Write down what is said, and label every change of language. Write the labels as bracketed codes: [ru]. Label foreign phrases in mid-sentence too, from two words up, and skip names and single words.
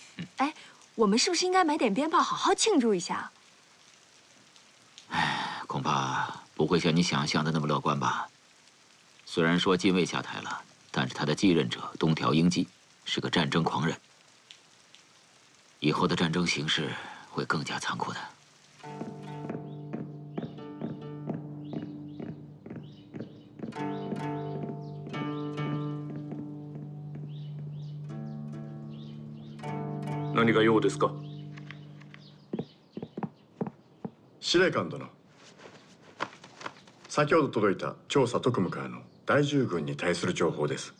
[zh] 哎，我们是不是应该买点鞭炮，好好庆祝一下？哎，恐怕不会像你想象的那么乐观吧。虽然说近卫下台了，但是他的继任者东条英机是个战争狂人，以后的战争形势会更加残酷的。 [ja] 何が用ですか？司令官殿、先ほど届いた調査特務からの第10軍に対する情報です。